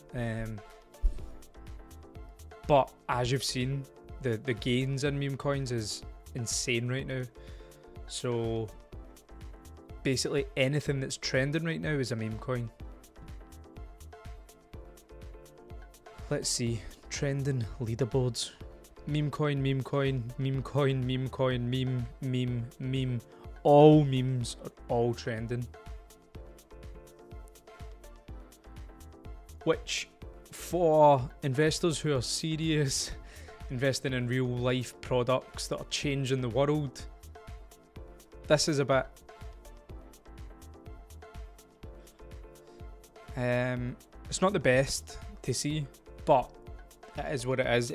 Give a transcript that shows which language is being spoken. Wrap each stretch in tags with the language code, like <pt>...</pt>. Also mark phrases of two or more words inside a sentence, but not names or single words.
<en>But as you've seen, the gains in meme coins is insane right now. So basically anything that's trending right now is a meme coin. Let's see, trending leaderboards. Meme coin, meme coin, meme coin, meme coin, meme, meme, meme. All memes are all trending. which for investors who are serious, investing in real life products that are changing the world, this is a bit it's not the best to see, but it is what it is.</en>